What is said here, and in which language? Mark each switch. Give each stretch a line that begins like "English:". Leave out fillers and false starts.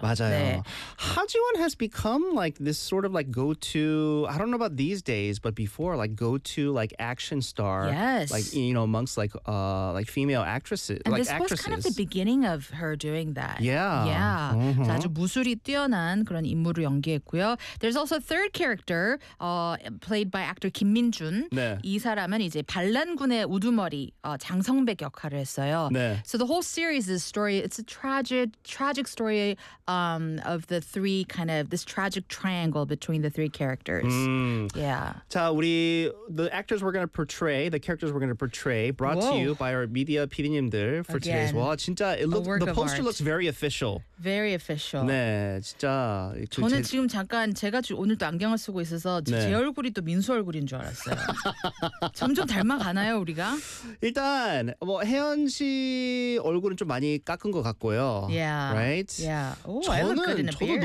Korean: 맞아요. 네.
English: Hajiwon has become like this sort of like go-to, I don't know about these days, but before, like go-to like action star. Yes. Like, you know, amongst like female actresses. And like this actresses. Was kind of the beginning of her doing that. Yeah. Yeah. Mm-hmm.
Korean: 아주 무술이 뛰어난 그런 인물을 연기했고요.
English: There's also a third character played by actor Kim Min-jun.
Korean: 네. 이 사람은 이제 반란군의 우두머리 장성백 역할을 했어요. 네.
English: So the whole series is story. It's a tragic story of the three kind of this tragic triangle between the three characters. Yeah.
Korean: 자, 우리
English: the actors we're going to portray, the characters we're going to portray brought Whoa. To you by our media PD님들 for Again. Today's watch.
Korean: 진짜
English: it looks The poster looks very official. Very official.
Korean: 네, 진짜. 저는 지금 잠깐 제가 오늘도 안경을 쓰고 있어서 네. 제 얼굴이 또 민수 얼굴인 줄 알았어요. 점점 닮아가나요, 우리가? 일단 뭐 혜연 씨 얼굴은 좀 많이 깎은 것 같고요.
English: Yeah. Right? Yeah. Oh, I look good in a beard.